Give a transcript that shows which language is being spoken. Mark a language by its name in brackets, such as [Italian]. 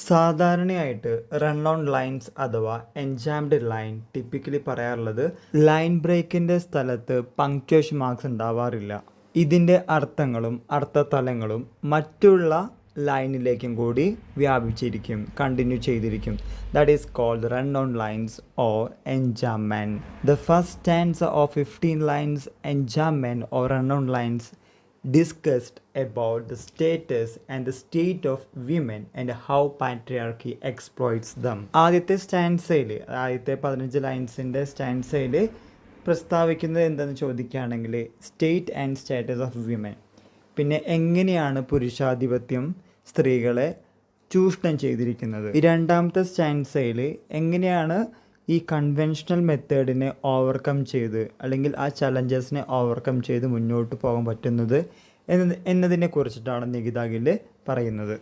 [Malayalam] സാധാരണയായിട്ട് run on lines അഥവാ എൻജാംഡ് line typically പറയാറുള്ളത് ലൈൻ ബ്രേക്കിൻ്റെ സ്ഥലത്ത് പങ്ക്ച്വേഷൻ മാർക്സ് ഉണ്ടാവാറില്ല. ഇതിൻ്റെ അർത്ഥങ്ങളും അർത്ഥതലങ്ങളും മറ്റുള്ള ലൈനിലേക്കും കൂടി വ്യാപിച്ചിരിക്കും, കണ്ടിന്യൂ ചെയ്തിരിക്കും. [English] That is called run on lines or enjambment. The first stanza of 15 lines enjambment or run on lines discussed about the status and the state of women and how patriarchy exploits them. [Malayalam] ആദ്യത്തെ സ്റ്റാൻസയിൽ, ആദ്യത്തെ 15 ലൈൻസിൻ്റെ സ്റ്റാൻസയിൽ പ്രസ്താവിക്കുന്നത് എന്താണെന്ന് ചോദിക്കുകയാണെങ്കിൽ [English] State and status of women. [Malayalam] പിന്നെ എങ്ങനെയാണ് പുരുഷാധിപത്യം സ്ത്രീകളെ ചൂഷണം ചെയ്തിരിക്കുന്നത്. രണ്ടാമത്തെ സ്റ്റാൻസയിൽ എങ്ങനെയാണ് ഈ കൺവെൻഷണൽ മെത്തേഡിനെ ഓവർകം ചെയ്ത് അല്ലെങ്കിൽ ആ ചലഞ്ചസിനെ ഓവർകം ചെയ്ത് മുന്നോട്ട് പോകാൻ പറ്റുന്നത് എന്നതിനെ കുറിച്ചിട്ടാണ് നികിത ഗിൽ പറയുന്നത്.